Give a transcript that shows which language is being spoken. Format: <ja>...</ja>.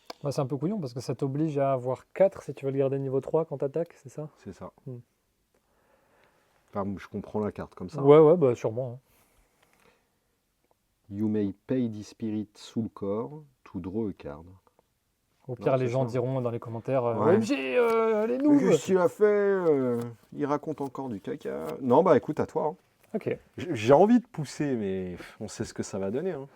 <fr>C'est un peu couillon parce que ça t'oblige à avoir 4 si tu veux le garder niveau 3 quand tu attaques, c'est ça? C'est ça. Enfin, je comprends la carte comme ça. Ouais, bah sûrement.</fr> <en>You may pay this spirit soul core to draw a card.</en> <fr>Au pire, les gens diront dans les commentaires OMG, les noobs! Qu'est-ce qu'il a fait? Il raconte encore du caca. Non, bah écoute, à toi. Ok. J'ai envie de pousser, mais on sait ce que ça va donner.</fr>